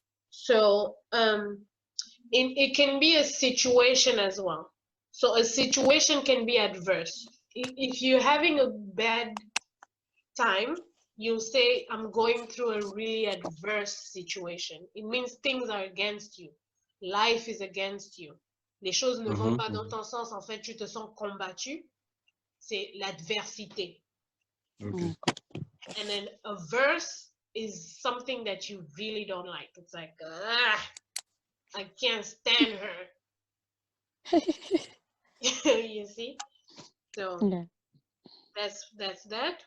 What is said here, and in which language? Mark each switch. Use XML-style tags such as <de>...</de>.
<en>So it can be a situation as well. So a situation can be adverse. If you're having a bad time, you'll say, I'm going through a really adverse situation. It means things are against you. Life is against you.</en> <fr>Les choses ne vont pas dans ton sens. En fait, tu te sens combattu. C'est l'adversité.</fr> <en>Okay. And then averse is something that you really don't like. It's like, I can't stand her. You see? So Yeah. that's that.</en>